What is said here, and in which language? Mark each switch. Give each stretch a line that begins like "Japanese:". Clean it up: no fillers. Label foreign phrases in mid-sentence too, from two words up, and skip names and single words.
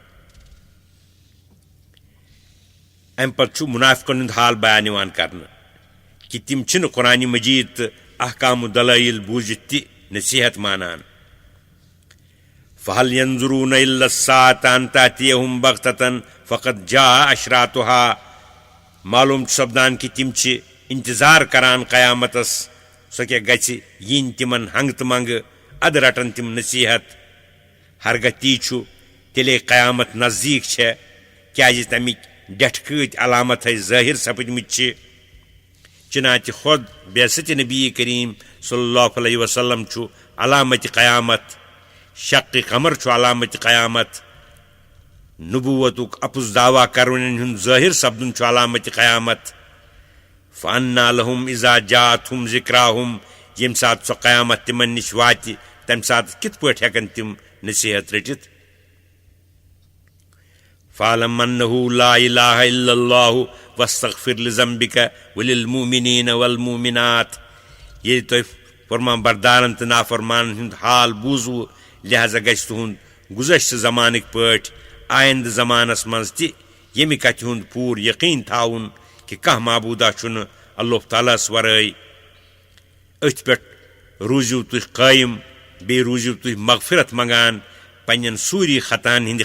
Kashmiri: امہِ پتہٕ چھُ منافقن ہُنٛد حال بیان یِوان کرنہٕ کہِ تِم چھِنہٕ قرآنِ مجیٖد تہٕ احکام دلٲیل بوٗزِتھ تہِ نصیحت مانان
Arabic: فہل ینظرون الا الساعة ان تأتیہم بغتة فقد جاء اشراطها
Kashmiri: معلوم چھُ سپدان کہِ تِم چھِ انتظار کران قیامتس سۄ کیٛاہ گژھِ یِنۍ تِمن ہنگہٕ تہٕ منگہٕ ادٕ رٹن تِم نصیحت ہرگاہ تی چھُ تیٚلے قیامت نزدیٖک چھےٚ کیٛازِ تمِکۍ ڈٮ۪ٹھٕ کۭتۍ علامتھے ظٲہِر سپٕدمٕتۍ چھِ چنانچہ خۄد بعثتِ نبی کریم
Arabic: صلی اللہ علیہ وسلم
Kashmiri: چھُ علامتِ قیامت شقِ قمر چھُ علامتِ قیامت نبوتُک اپُز دعوا کرونٮ۪ن ہُنٛد ظٲہِر سپدُن چھُ علامتِ قیامت
Arabic: فانا لہم اذا جاءتہم ذکراہم
Kashmiri: ییٚمہِ ساتہٕ سۄ قیامت تِمن نِش واتہِ تمہِ ساتہٕ کِتھ پٲٹھۍ ہٮ۪کن تِم نصیحت رٔٹِتھ
Arabic: فاعلم انہ لا الہ الا اللہ واستغفر لذنبک وللمؤمنین والمؤمنات
Kashmiri: ییٚلہِ تۄہہِ فرمان بردارن تہٕ نافرمانن ہُنٛد حال بوٗزوٕ لہذا گژھِ تُہنٛد گُذشتہٕ زمانٕکۍ پٲٹھۍ آیندٕ زمانس منٛز تہِ ییٚمہِ کتھِ ہُنٛد پوٗرٕ یقیٖن تھاوُن کہِ کانٛہہ معبوٗدا چھُنہٕ اللہ تعالیٰ ہس ورٲے أتھۍ پٮ۪ٹھ روٗزِو تُہۍ قٲیِم بیٚیہِ روٗزِو تُہۍ مغفرت منگان پننٮ۪ن سوٗری خطاہن ہٕنٛدِ